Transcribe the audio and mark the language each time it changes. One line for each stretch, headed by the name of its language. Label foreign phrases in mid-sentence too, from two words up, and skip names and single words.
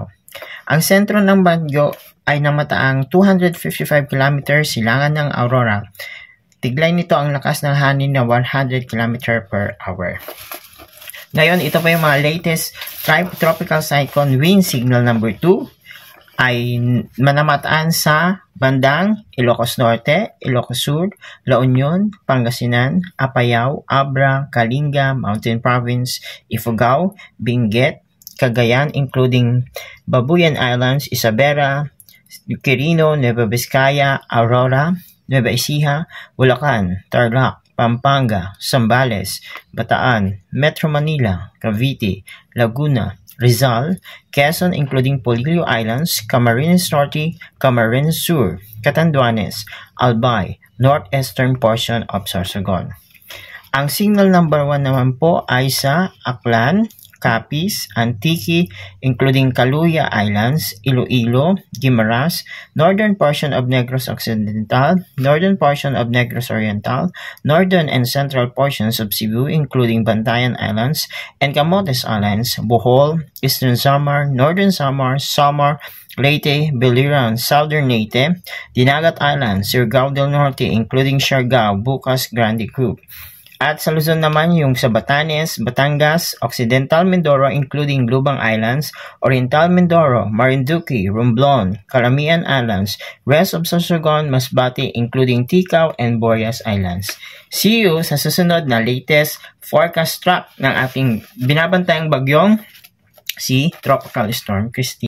Filipino: Ang sentro ng bagyo ay namataang 255 km silangan ng Aurora. Tiglay nito ang lakas ng hangin na 100 km
English: per hour.
Filipino: Ngayon, ito pa yung mga
English: latest tropical cyclone wind signal number
Filipino: 2 ay manamataan sa bandang Ilocos Norte, Ilocos Sur, La Union, Pangasinan, Apayao, Abra, Kalinga, Mountain Province,
English: Ifugao, Benguet, Cagayan including Babuyan Islands, Isabela, Quirino, Nueva Vizcaya, Aurora, Nueva Ecija, Bulacan, Tarlac, Pampanga, Zambales, Bataan, Metro Manila, Cavite, Laguna, Rizal, Quezon including Polillo Islands, Camarines Norte, Camarines Sur, Catanduanes, Albay, northeastern portion of Sorsogon.
Filipino: Ang
English: signal number
Filipino: 1 naman po ay sa Aklan, Capiz, Antique, including Caluya Islands,
English: Iloilo, Guimaras, northern portion of Negros Occidental, northern portion of Negros Oriental, northern and central portions of Cebu, including Bantayan Islands and Camotes Islands, Bohol, Eastern Samar, Northern Samar, Samar, Leyte, Biliran, Southern Leyte, Dinagat Islands, Surigao del Norte, including Siargao, Bucas, Grande Group.
Filipino: At sa Luzon naman yung sa Batanes, Batangas, Occidental Mindoro including Lubang Islands, Oriental Mindoro, Marinduque, Romblon, Calamian Islands,
English: rest of
Filipino: Sorsogon, Masbate including Ticao and Boreas Islands.
English: See you
Filipino: sa susunod na
English: latest forecast track
Filipino: ng ating binabantayang bagyong si Tropical Storm Christine.